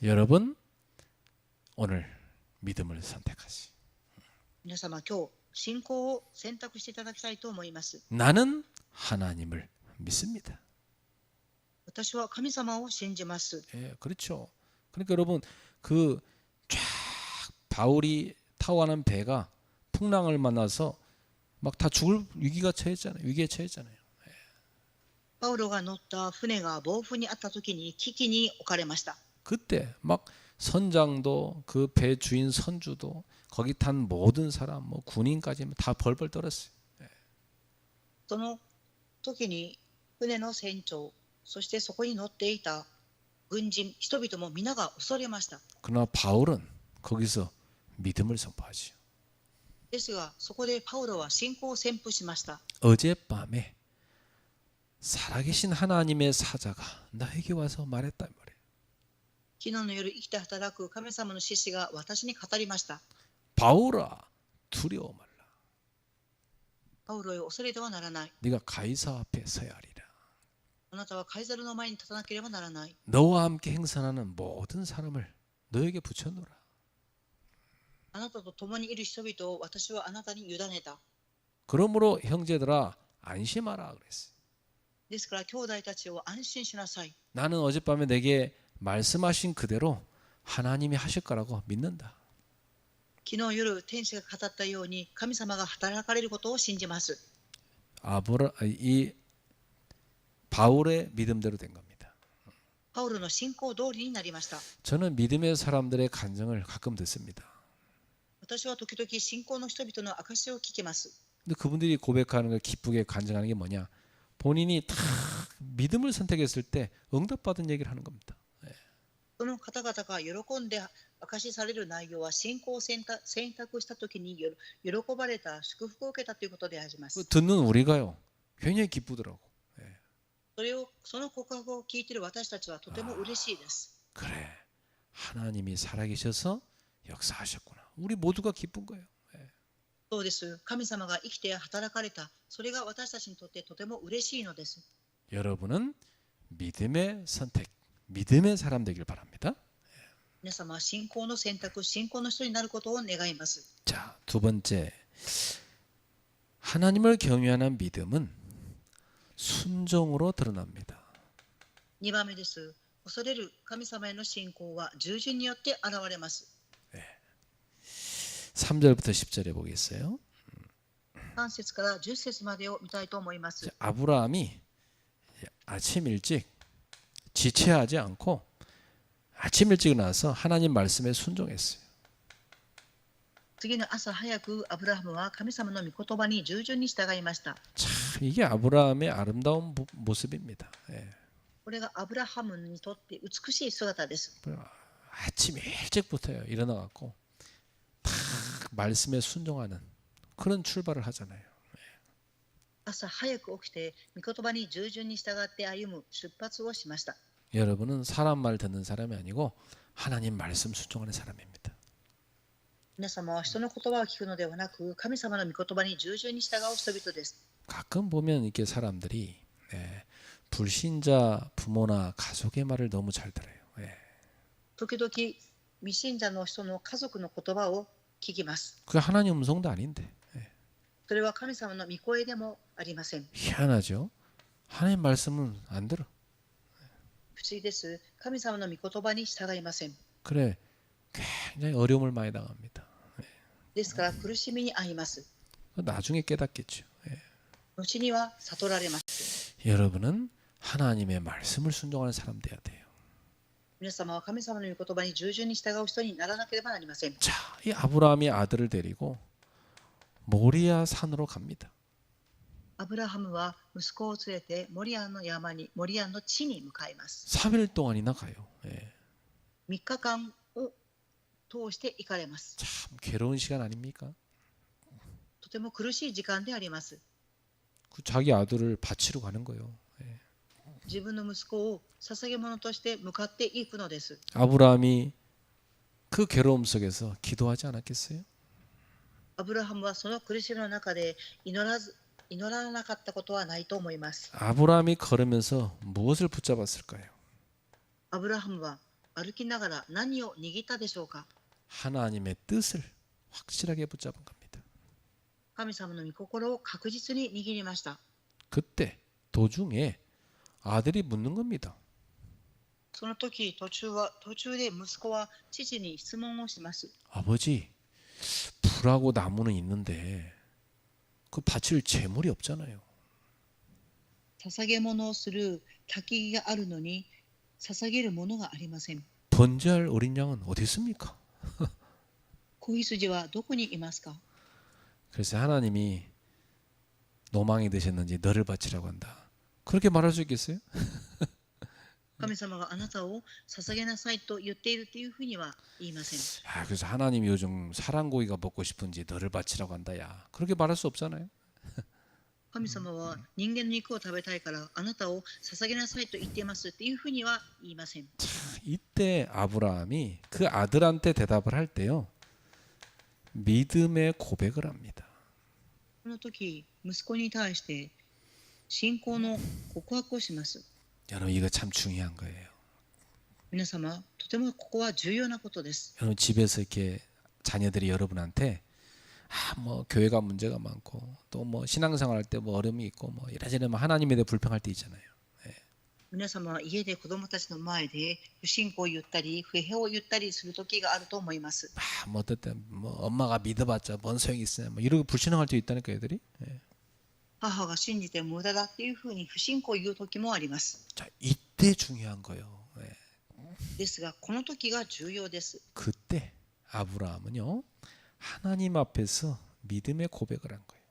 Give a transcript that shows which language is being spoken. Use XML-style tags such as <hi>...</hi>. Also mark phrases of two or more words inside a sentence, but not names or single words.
<ko>여러분 오늘 믿음을 선택하시.</ko> <ja>皆様、今日信仰を選択していただきたいと思います。</ja> <ko>나는 하나님을 믿습니다.</ko> <ja>私は神様を信じます。</ja> <ko>예, 그렇죠. 그러니까 여러분 그 쫙 바울이 타고 가는 배가 풍랑을 만나서 막 다 죽을 위기가 처했잖아요. 위기에 처했잖아요.</ko> <ja>パウロが乗った船が暴風にあった時に危機に置かれました。</ja> <ko>그때 막 선장도 그 배 주인 선주도 거기 탄 모든 사람 뭐 군인까지 다 벌벌 떨었어요.</ko> <ja>その時に船の船長、そしてそこに乗っていた軍人、人々も皆が恐れました。</ja> <ko>그러나 바울은 거기서 믿음을 선포하지요.</ko> <ja>ですが、そこでパウロは信仰を宣布しました。</ja> <ko>어젯밤에 살아계신 하나님의 사자가 나에게 와서 말했다 말이에요.</ko> <ja>昨日の夜生きて働く神様の獅子が私に語りました。</ja> <ko>바울아 두려워 말라.</ko> <ja>パウロよ、恐れてはならない。</ja> <ko>네가 가이사 앞에 서야 하리라.</ko> <ja>あなたはカイザルの前に立たなければならない。</ja> <ko>너와 함께 행선하는 모든 사람을 너에게 붙여놓으라.</ko> <ja>あなたと共にいる人々を私はあなたに委ねた。</ja> <ko>그러므로 형제들아 안심하라 그랬어요.</ko> <ja>ですから兄弟たちを安心しなさい。</ja> <ko>나는 어젯밤에 내게 말씀하신 그대로 하나님이 하실 거라고 믿는다.</ko> <ja>昨日夜天使が語ったように神様が働かれることを信じます。</ja> <ko>이 바울의 믿음대로 된 겁니다.</ko> <ja>パウロの信仰通りになりました。</ja> <ko>저는 믿음의 사람들의 간증을 가끔 듣습니다.</ko> <ja>私は時々信仰の人々の証を聞きます。</ja> <ko>근데 그분들이 고백하는 걸 기쁘게 간증하는 게 뭐냐? 본인이 다 믿음을 선택했을 때 응답받은 얘기를 하는 겁니다.</ko> <ja>その方々が喜んで証しされる内容は信仰を選択した時に喜ばれた、祝福を受けたということであります。</ja> <ko>듣는 우리가요 굉장히 기쁘더라고.</ko> <ja>その告白を聞いている私たちはとても嬉しいです。</ja> <ko>그래 하나님이 살아계셔서 역사하셨구나. 우리 모두가 기쁜 거예요.</ko> <ja>そうです。神様が生きて働かれた。それが私たちにとってとても嬉しいのです。</ja> <ko>여러분은 믿음의 선택, 믿음의 사람 되길 바랍니다.</ko> <ja>皆様は信仰の選択、信仰の人になることを願います。</ja> <ko>자, 두 번째. 하나님을 경외하는 믿음은 순종으로 드러납니다.</ko> <ja>2 番目です。恐れる神様への信仰は従順によって現れます。</ja> <ko>3절부터 10절에 보겠어요.</ko> <ja>3 節から10節までを見たいと思います。</ja> <ko>아브라함이 아침 일찍 지체하지 않고 아침 일찍 나서 하나님 말씀에 순종했어요.</ko> <ja>次の朝早くアブラハムは神様の御言葉に従順に従いました。</ja> <ko>참 이게 아브라함의 아름다운 모습입니다. 예.</ko> <ja>これがアブラハムにとって美しい姿です。</ja> <ko>아침 일찍부터요 일어나 갖고 딱 말씀에 순종하는 그런 출발을 하잖아요.</ko> <ja>朝早く起きて御言葉に従順に従って歩む出発をしました。</ja> <ko>여러분은 사람 말 듣는 사람이 아니고 하나님 말씀 순종하는 사람입니다.</ko> <ja>皆様は人の言葉を聞くのではなく、神様の御言葉に従順に従う人々です。</ja> <ko>가끔 보면 이렇게 사람들이 불신자 부모나 가족의 말을 너무 잘 들어요.</ko> <ja>時々、未信者の人の家族の言葉を聞きます。</ja> <ko>그게 하나님 음성도 아닌데</ko> <ja>それは神様の御声でもありません。</ja> <ko>희한하죠. 하나님 말씀은 안 들어.</ko> <ja>不思議です。神様の御言葉に従いません。</ja> <ko>그래 굉장히 어려움을 많이 당합니다.</ko> <ja>ですから苦しみに遭います。</ja> <ko>나중에 깨닫겠죠.</ko> <ja>後には悟られます。</ja> <ko>여러분은 하나님의 말씀을 순종하는 사람 돼야 돼요.</ko> <ja>皆様は神様の御言葉に従順に従う人にならなければなりません。</ja> <ko>자, 이 아브라함이 아들을 데리고 모리아 산으로 갑니다.</ko> <ja>アブラハムは息子を連れてモリアの山に、モリアの地に向かいます。</ja> <ko>3일 동안이나 가요.</ko> <ja>3 日間を通して行かれます。</ja> <ko>참 괴로운 시간 아닙니까?</ko> <ja>とても苦しい時間であります。</ja> <ko>그 자기 아들을 바치러 가는 거예요.</ko> <ja>自分の息子を捧げ物として向かっていくのです。</ja> <ko>아브라함이 그 괴로움 속에서 기도하지 않았겠어요?</ko> <ja>アブラハムはその苦しみの中で祈らなかったことはないと思います。</ja> <ko>아브라함이 걸으면서 무엇을 붙잡았을까요?</ko> <ja>アブラハムは歩きながら何を握ったでしょうか。</ja> <ko>하나님의 뜻을 확실하게 붙잡은 겁니다.</ko> <ja>神様の御心を確実に握りました。</ja> <ko>그때 도중에 아들이 묻는 겁니다.</ko> <ja>その時途中で息子は父に質問をします。</ja> <ko>아버지, 불하고 나무는 있는데 그 바칠 재물이 없잖아요.</ko> <ja>捧げ物をする焚き木があるのに捧げるものがありません。</ja> <ko>번제할 어린 양은 어디 있습니까?</ko> <ja>子羊はどこにいますか。</ja> <ko>그래서 하나님이 노망이 되셨는지 너를 바치라고 한다. 그렇게 말할 수 있겠어요?</ko> <ja>神様があなたを捧げなさいと言っているというふうには言いません。</ja> <ko>그래서 하나님이 요즘 사랑고기가 먹고 싶은지 너를 바치라고 한다. 야, 그렇게 말할 수 없잖아요.</ko> <ja>神様は人間の肉を食べたいからあなたを捧げなさいと言っていますというふうには言いません。</ja> <ko>이때 아브라함이 그 아들한테 대답을 할 때요. 믿음의 고백을 합니다.</ko> <ja>この時、息子に対して信仰の告白をします。</ja> <ko>여러분 이거 참 중요한 거예요.</ko> <ja>皆様、とてもここは重要なことです。</ja> <ko>여러분 집에서 이렇게 자녀들이 여러분한테 뭐 교회가 문제가 많고 또 뭐 신앙생활 할 때 뭐 어려움이 있고 뭐 이래저래 뭐 하나님에 대해 불평할 때 있잖아요.</ko> <ja>皆様は家で子供たちの前で不信仰を言ったり不平を言ったりする時があると思います。</ja> <ko>뭐 어떨 때뭐 엄마가 믿어봤자 뭔 소용이 있어요. 뭐 이러고 불신앙할 때 있다니까 애들이.</ko> <ja>母が信じて無駄だっていうふうに不信仰を言う時もあります。</ja> <ko>자 이때 중요한 거예요.</ko> <ja>ですがこの時が重要です。</ja> <ko>그때 아브라함은요 하나님 앞에서 믿음의 고백을 한 거예요.</ko>